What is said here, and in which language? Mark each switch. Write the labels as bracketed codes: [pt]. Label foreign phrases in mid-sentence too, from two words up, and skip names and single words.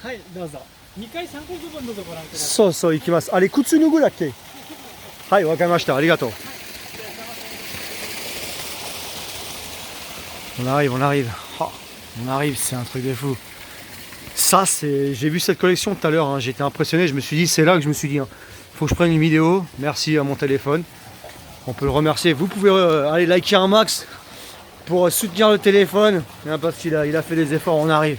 [ja] はい、どうぞ。2階3個部分どうぞご覧ください。そうそう、行きます。あれ、靴脱ぐだっけ？はい、わかりました。ありがとう。 [fr] On arrive. Oh, on arrive, c'est un truc de fou. Ça, c'est... J'ai vu cette collection tout à l'heure, hein. J'étais impressionné, je me suis dit, c'est là que je me suis dit, hein, faut que je prenne une vidéo. Merci à mon téléphone. On peut le remercier. Vous pouvez aller liker un max pour soutenir le téléphone, hein, parce qu'il a fait des efforts, on arrive.